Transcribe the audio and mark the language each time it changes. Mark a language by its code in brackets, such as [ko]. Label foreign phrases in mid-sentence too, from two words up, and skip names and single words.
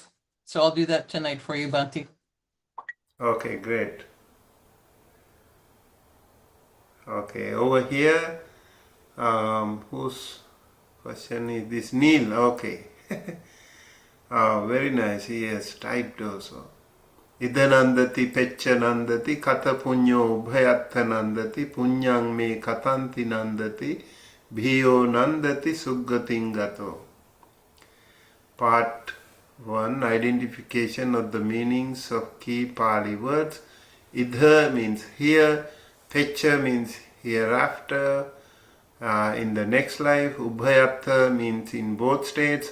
[en] So I'll do that tonight for you, Bhante. Okay, great. Okay, over here, whose question is this? Neil, okay. Very nice, he has typed also. [pi] Idanandati peccanandati kata punyo ubhayatta nandati punyang me katanti nandati bhiyo nandati suggating gato. [en] Part 1, identification of the meanings of key Pali words. Idha means here, pecha means hereafter, in the next life. Ubhayatta means in both states.